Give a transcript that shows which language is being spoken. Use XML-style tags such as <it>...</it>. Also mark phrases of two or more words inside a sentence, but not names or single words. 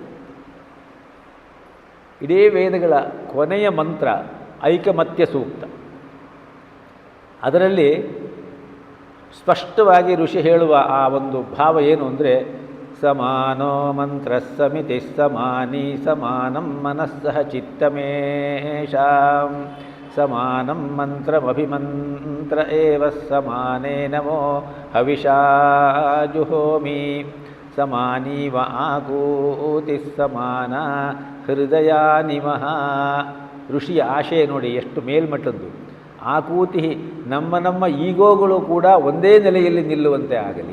<kn>ಇಡೀ ವೇದಗಳ ಕೊನೆಯ ಮಂತ್ರ ಐಕಮತ್ಯ ಸೂಕ್ತ. ಅದರಲ್ಲಿ ಸ್ಪಷ್ಟವಾಗಿ ಋಷಿ ಹೇಳುವ ಆ ಒಂದು ಭಾವ ಏನು ಅಂದರೆ,</kn> <sa>ಸಮಾನೋ ಮಂತ್ರ ಸಮಿತಿ ಸಮಾನಿ ಸಮಾನಂ ಮನಸ್ಸಹ ಚಿತ್ತಮೇಷಾಂ ಸಮಾನಂ ಮಂತ್ರಮಭಿಮಂತ್ರ ಏವ ಸಮಾನೇ ನಮೋ ಹವಿಷಾ ಜುಹೋಮಿ ಸಮಾನೀವ ಆಕೂತಿ ಸಮಾನ ಹೃದಯ ನಿಮಃ.</sa> <kn>ಋಷಿಯ ಆಶಯ ನೋಡಿ ಎಷ್ಟು ಮೇಲ್ಮಟ್ಟದ್ದು. ಆಕೂತಿ, ನಮ್ಮ ಈಗೋಗಳು ಕೂಡ ಒಂದೇ ನೆಲೆಯಲ್ಲಿ ನಿಲ್ಲುವಂತೆ ಆಗಲಿ.</kn>